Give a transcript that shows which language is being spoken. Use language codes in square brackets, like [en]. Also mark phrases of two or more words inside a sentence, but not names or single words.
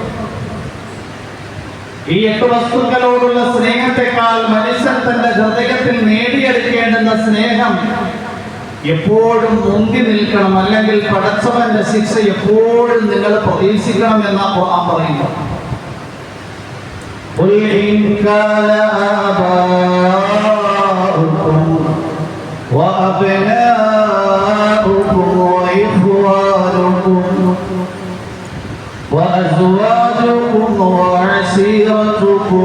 [ml] ഈ 8 വസ്തുക്കളോടുള്ള സ്നേഹത്തെക്കാൾ മനുഷ്യൻ തന്റെ ഹൃദയത്തിൽ നേടിയെടുക്കേണ്ടുന്ന സ്നേഹം എപ്പോഴും മുന്തി നിൽക്കണം, അല്ലെങ്കിൽ പടച്ചവന്റെ ശിക്ഷ എപ്പോഴും നിങ്ങൾ പ്രതീക്ഷിക്കണം എന്നാ ഖുർആൻ പറയുന്നത്. [ar] قل إن كان آباؤكم وأبناؤكم وإخوانكم وأزواجكم وعشيرتكم